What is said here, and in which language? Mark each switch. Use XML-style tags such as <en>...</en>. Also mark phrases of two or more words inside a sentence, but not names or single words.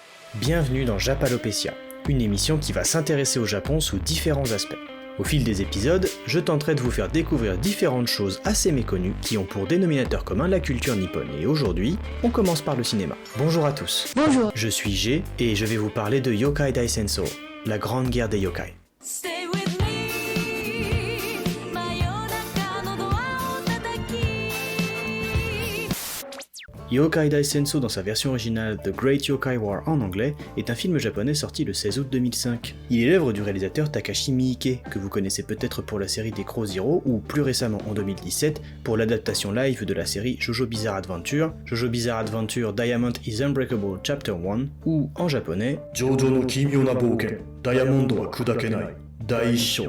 <fr>Bienvenue dans Japalopecia, une émission qui va s'intéresser au Japon sous différents aspects. Au fil des épisodes, je tenterai de vous faire découvrir différentes choses assez méconnues qui ont pour dénominateur commun la culture nippone. Et aujourd'hui, on commence par le cinéma. Bonjour à tous. Bonjour. Je suis G et je vais vous parler de Yokai Daisenso, la grande guerre des yokai.</fr> <en>Stay with me,</en> <ja>真夜中のドアを叩き</ja> <fr>Yokai Daisenso dans sa version originale The Great Yokai War en anglais est un film japonais sorti le 16 août 2005. Il est l'œuvre du réalisateur Takashi Miike, que vous connaissez peut-être pour la série des Crow Zero ou plus récemment en 2017 pour l'adaptation live de la série Jojo Bizarre Adventure, Jojo Bizarre Adventure Diamond is Unbreakable Chapter 1 ou en japonais Jojo no Kimyo na Bouken, Diamond wa Kudakenai, Daisho.</fr>